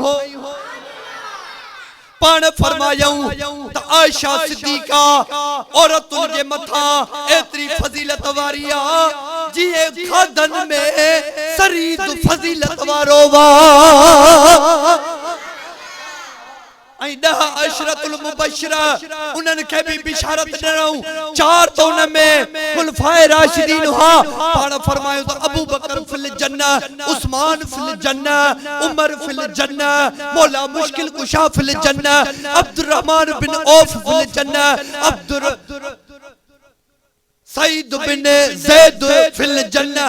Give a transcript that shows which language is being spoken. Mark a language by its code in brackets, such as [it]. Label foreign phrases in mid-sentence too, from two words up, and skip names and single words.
[sd] पाण फरमायूं त आयशा सिद्दीका औरतुन जे मथा एतरी फजीलत वारी आ जिए खादन में सरीद फजीलत वारो वा। ऐं 10 [ar] العشرة المبشرة [sd] उन्हनि खे भी बिशारत ॾिनऊं। 4 तो उन में खुलफाए राशिदीन हुआ। पाण फरमायो त अबू बकर [ar] في الجنة, [sd] उस्मान [ar] في الجنة, [sd] उमर [ar] في الجنة, मौला मुश्किल कुशा في الجنة, अब्दुर्रहमान बिन औफ في الجنة, सईद बिन ज़ैद في الجنة.